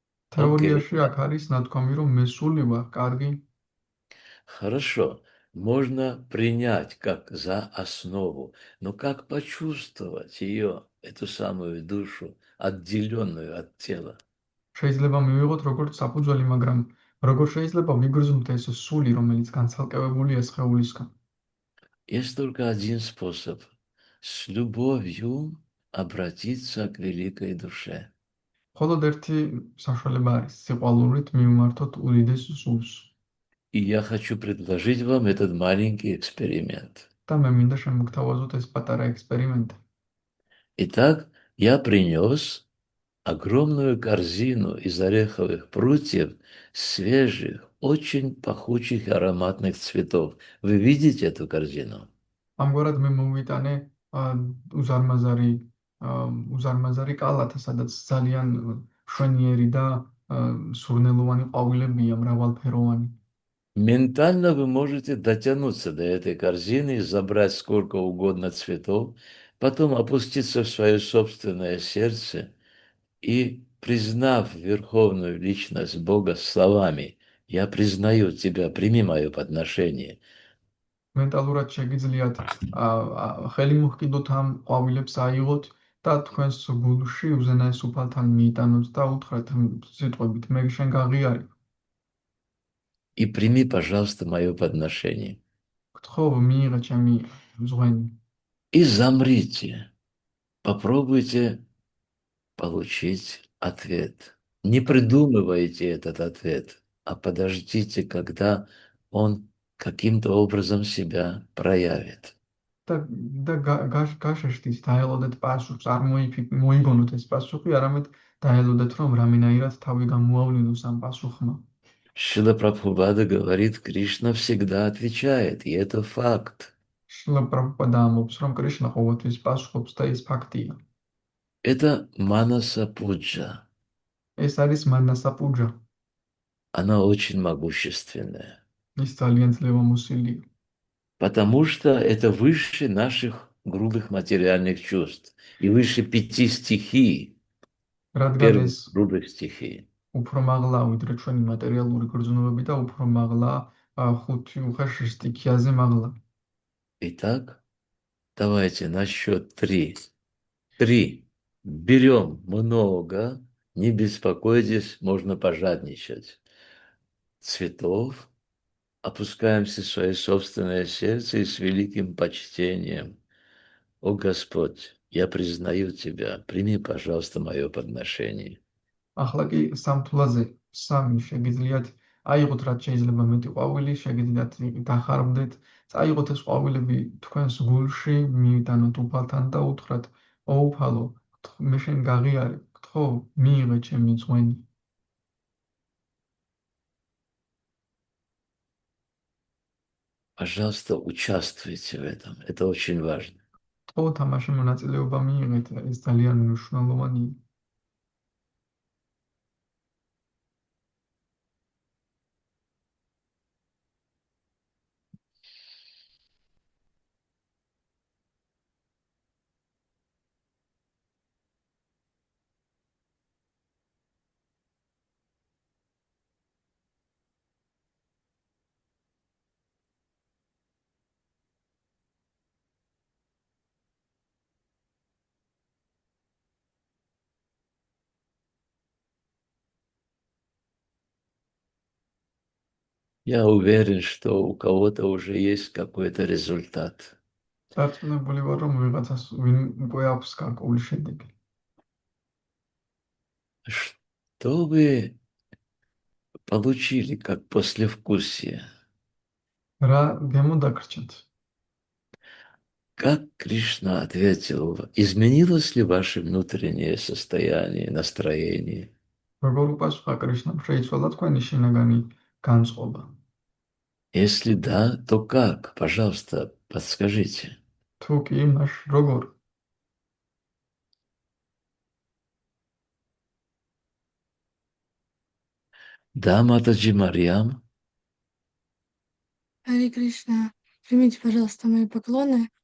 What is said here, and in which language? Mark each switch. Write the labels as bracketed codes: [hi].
[ru] Окей. [ka] თეორიაში აქ არის ნათქვამი, რომ მე სული ვარ, კარგი. [ru] Хорошо. можно принять как за основу, но как почувствовать ее, эту самую душу, отделенную от тела? [ka] შეიძლება მივიღოთ როგორც საფუძველი, მაგრამ როგორ შეიძლება ვიგრძნობთ ეს სული, რომელიც განცალკევებულია სხეულისგან? [ru] Есть только один способ– с любовью обратиться к великой душе. [ka] მხოლოდ ერთი საშუალება არის სიყვარულით მივმართოთ უდიდეს სულს. [ru] И я хочу предложить вам этот маленький эксперимент. [ka] და მე მინდა შემოგთავაზოთ ეს პატარა ექსპერიმენტი. [ru] Итак, я принес огромную корзину из ореховых прутьев свежих, очень пахучих и ароматных цветов. Вы видите эту корзину? [ka] ამგვარად მე მოვიტანე ა, უზარმაზარი უზარმაზარი კალათა, სადაც ძალიან მშვენიერი და სურნელოვანი ყვავილებია, მრავალფეროვანი. [ru] Ментально вы можете дотянуться до этой корзины и забрать сколько угодно цветов, потом опуститься в свое собственное сердце и, признав верховную личность Бога словами «Я признаю тебя, прими мое подношение», [ka] მენტალურად შეგიძლიათ ხელი მოჰკიდოთ ამ ყვავილებს აიღოთ და თქვენს გულში უზენაეს უფალთან მიიტანოთ და უთხრათ სიტყვებით მე შენ გაღიარე. [ru] и прими, пожалуйста, мое подношение. [ka] გთხოვ მიიღე ჩემი ზღვენი [ru] И замрите, попробуйте получить ответ. Не придумывайте этот ответ, а подождите, когда он каким-то образом себя проявит. [ka] და გაშეშთით დაელოდეთ პასუხს, არ მოიგონოთ ეს პასუხი, არამედ დაელოდეთ, რომ რამენაირად თავი გამოავლინოს ამ პასუხმა. [ru] Шрила Прабхупада говорит, Кришна всегда отвечает, и это факт. [ka] შრილა პრაბჰუპადა ამბობს, რომ კრიშნა ყოველთვის პასუხობს და ეს ფაქტია. [ru] Это Манаса Пуджа. [ka] ეს არის მანასა პუჯა. [ru] Она очень могущественная, [ka] ის ძალიან ძლევამოსილია. [ru] потому что это выше наших грубых материальных чувств и выше 5 стихий, [ka] რადგან [ru] первых [ka] ეს [ru] грубых стихий. [ka] უფრო მაღლა ვიდრე ჩვენი მატერიალური გრძნობები და უფრო მაღლა ხუთი უხეშ სტიქიაზე მაღლა. [ru] Итак, давайте на счет три. Три. Берем много, не беспокойтесь, можно пожадничать. Цветов, опускаемся в свое собственное сердце и с великим почтением. О Господь, я признаю Тебя, прими, пожалуйста, мое подношение. [ka] ახლა კი სამთვლაზე სამი შეგიძლიათ აიღოთ რაც შეიძლება მეტი ყვავილი, შეგიძლიათ დახარბდეთ, წაიღოთ ეს ყვავილები თქვენს გულში, მიიტანოთ უფალთან და უთხრათ: "ო უფალო, მე შენ გაღიარე, გთხოვ, მიიღე ჩემი ძღვენი." [ru] Пожалуйста, участвуйте в этом. Это очень важно. [ka] გთხოვ, თამაში მონაწილეობა მიიღეთ, ეს ძალიან მნიშვნელოვანია. [ru] Я уверен, что у кого-то уже есть какой-то результат. [ka] დარწმუნებული ვარ, რომ ვიღაცას ვინ უკვე აქვს გარკვეული შედეგი. [ru] Что вы получили как послевкусие? [ka] რა გემოდაგრჩათ? [ru] Как Кришна ответил, изменилось ли ваше внутреннее состояние, настроение? [ka] როგორ უპასუხა კრიშნამ? შეიცვალა თქვენი შინაგანი განწყობა? [ru] Если да, то как? Пожалуйста, подскажите. [ka] თუ კი, მაშ როგორ? [ru] Да, Матаджи Марьям, Харе Кришна, примите, пожалуйста, мои поклоны.